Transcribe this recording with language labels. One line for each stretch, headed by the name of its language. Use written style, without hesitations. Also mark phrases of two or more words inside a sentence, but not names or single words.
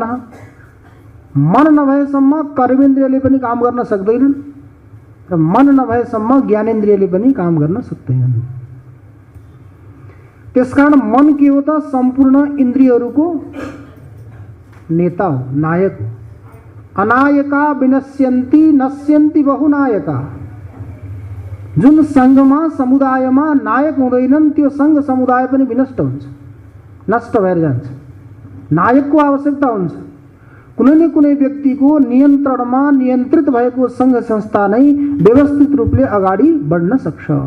Nepali: मन नभएसम्म कर्मेन्द्रियले पनि काम गर्न सक्दैनन् र मन नभएसम्म ज्ञानेन्द्रियले पनि काम गर्न सक्दैनन्। त्यसकारण मन के हो त? सम्पूर्ण इन्द्रियहरूको नेता हो, नायक हो।
Sanskrit: अनायका विनश्यन्ति नश्यन्ति बहुनायका।
Nepali: जुन संघमा समुदायमा नायक हुँदैनन् त्यो संघ समुदाय पनि विनष्ट हुन्छ, नष्ट भएर जान्छ। नायकको आवश्यकता हुन्छ। कुनै न कुनै व्यक्तिको नियन्त्रणमा नियन्त्रित भएको संघ संस्था नै व्यवस्थित रूपले अगाडि बढ्न सक्छ।